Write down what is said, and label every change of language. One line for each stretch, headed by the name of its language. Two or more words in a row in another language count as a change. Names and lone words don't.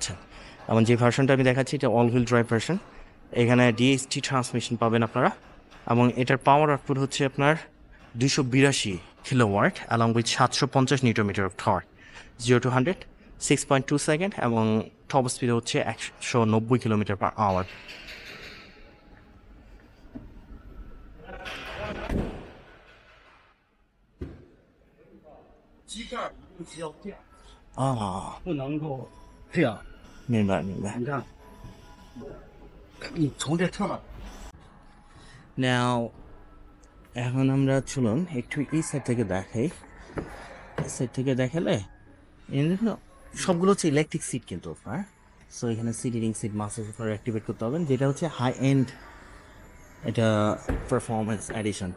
Bangla: এবং যে ভার্সনটা আমি দেখাচ্ছি, এটা
English: all wheel drive
Bangla: ভার্সন। এখানে
English: DST transmission
Bangla: পাবেন আপনারা, এবং এটার
English: power output
Bangla: হচ্ছে আপনার 282 কিলোওয়াট
English: along with 750 newton meter of torque,
Bangla: 0 to 100 6.2 সেকেন্ড, এবং
English: top speed
Bangla: হচ্ছে 190
English: kilometer per hour.
Chinese: 不能够这样。明白明白。你看，你从这侧面
Bangla: Now এখন আমরা চলুন একটু এই সাইড থেকে দেখাই। এই সাইড থেকে দেখালে সবগুলো হচ্ছে
English: electric seat
Bangla: কিন্তু আপনার। সো এখানে
English: seat heating seat massage
Bangla: আপনারা অ্যাক্টিভেট করতে পারবেন, যেটা হচ্ছে
English: high end
Bangla: এটা
English: performance edition.